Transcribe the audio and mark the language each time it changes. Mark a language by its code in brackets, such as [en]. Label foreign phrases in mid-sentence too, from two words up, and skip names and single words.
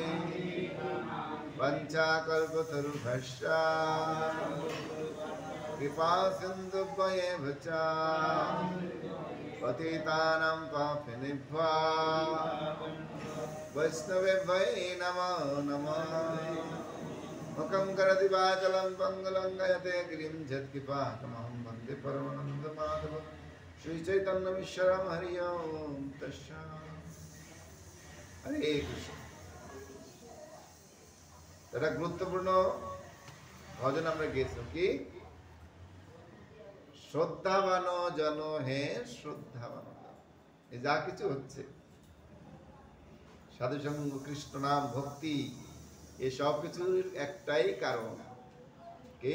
[sa] পঞ্চাকল্পতরুভ্যশ্চ কৃপা সিন্ধুভ্যেব চ পতিতানাং পাপিনেভ্যো বৈষ্ণবেভ্যো নমো নমঃ। মুখং করোতি বাচালং পঙ্গুং লঙ্ঘয়তে গিরিং যৎকিপাতমহং বন্দে পরমানন্দমাধবং। শ্রীচৈতন্যমীশ্বরং হরি ওম তৎসৎ। হরে কৃষ্ণ। [bn] এটা গুরুত্বপূর্ণ ভজন আমরা গেয়েছিলাম কি? শ্রদ্ধাবান জন হে শ্রদ্ধাবান। এই যা কিছু হচ্ছে সাধুসঙ্গ, কৃষ্ণ নাম, ভক্তি, এই সব কিছুর একটাই কারণ কি?